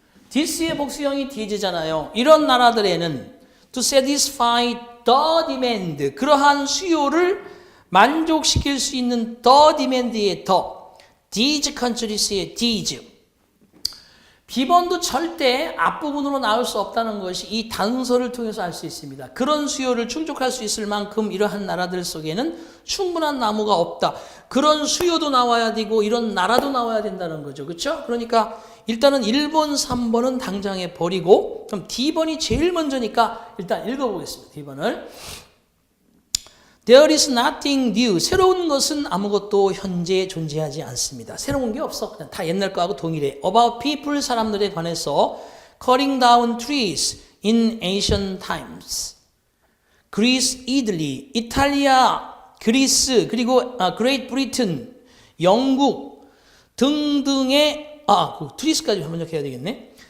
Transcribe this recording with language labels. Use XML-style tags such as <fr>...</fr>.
<ko>this의 복수형이 these잖아요. 이런 나라들에는</ko> <en>to satisfy the demand.</en> <ko>그러한 수요를 만족시킬 수 있는 the demand의 the. these countries의 these. B번도 절대 앞부분으로 나올 수 없다는 것이 이 단서를 통해서 알 수 있습니다. 그런 수요를 충족할 수 있을 만큼 이러한 나라들 속에는 충분한 나무가 없다. 그런 수요도 나와야 되고 이런 나라도 나와야 된다는 거죠. 그렇죠? 그러니까 일단은 1번, 3번은 당장에 버리고 그럼 D번이 제일 먼저니까 일단 읽어보겠습니다.</ko> <en>D번을. There is nothing new.</en> <ko>새로운 것은 아무것도 현재 존재하지 않습니다. 새로운 게 없어. 그냥 다 옛날 거하고 동일해.</ko> <en>About people,</en> <ko>사람들에 관해서</ko> <en>cutting down trees in ancient times.</en> <ko>Greece, Italy, 이탈리아, 그리스, 그리고 Great Britain, 영국 등등의 트리스까지 번역해야 되겠네.</ko>